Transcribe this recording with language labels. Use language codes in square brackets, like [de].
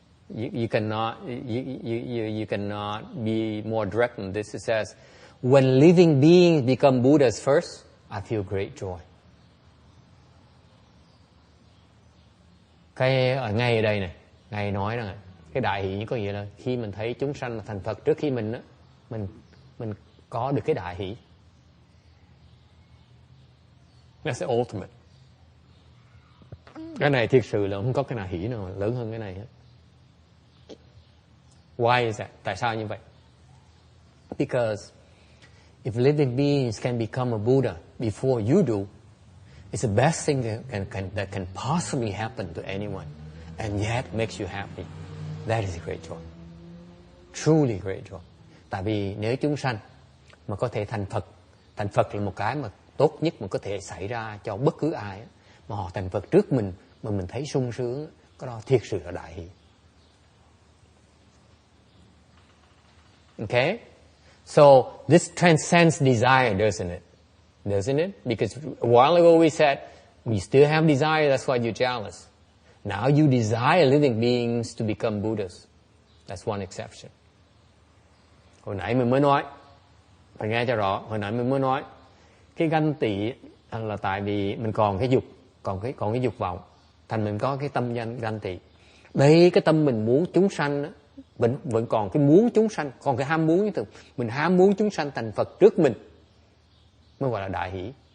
[en] You cannot be more direct than this. It says, when living beings become Buddhas first, I feel great joy. [vi] Cái ở ngay ở đây này, ngay nói rằng cái đại hỷ có nghĩa là khi mình thấy chúng sanh là thành Phật trước khi mình á, mình có được cái đại hỷ. [en] That's the ultimate. [vi] Cái này thiệt sự là không có cái nào hỷ nào lớn hơn cái này hết. [en] Why is that? [vi] Tại sao như vậy? [en] Because if living beings can become a Buddha before you do, it's the best thing that can possibly happen to anyone, and yet makes you happy. That is a great joy. Truly great joy. [vi] Tại vì nếu chúng sanh mà có thể thành Phật là một cái mà tốt nhất mà có thể xảy ra cho bất cứ ai, mà họ thành Phật trước mình mà mình thấy sung sướng, cái đó thiệt sự là đại hỷ. [en] Okay? So this transcends desire, doesn't it? Doesn't it? Because a while ago we said, we still have desire, that's why you're jealous. Now you desire living beings to become Buddhas. That's one exception. [vi] Hồi nãy mình mới nói, phải nghe cho rõ, hồi nãy mình mới nói, cái ganh tị là tại vì mình còn cái dục, còn cái dục vọng, thành mình có cái tâm ganh tị. Đây cái tâm mình muốn chúng sanh đó, vẫn còn cái muốn chúng sanh, còn cái ham muốn như mình ham muốn chúng sanh thành Phật trước mình, mới gọi là đại hỷ.